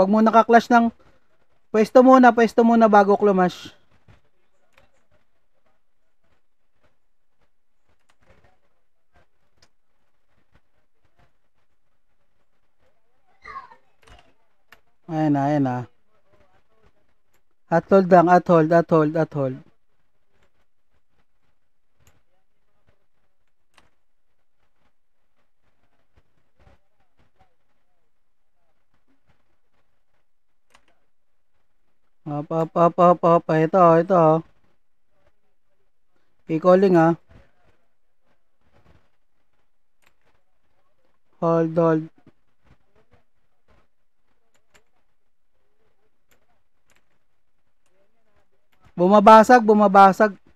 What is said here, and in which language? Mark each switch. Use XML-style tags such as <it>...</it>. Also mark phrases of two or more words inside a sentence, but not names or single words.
<tl>Wag mo naka-clash ng pwesto muna bago klumash. Ayan na, ayan na. At hold lang, at hold, at hold, at hold. Op, op, op, op, op. Ito, ito. I-calling ha. Hold, hold. Bumabasag, bumabasag.</tl>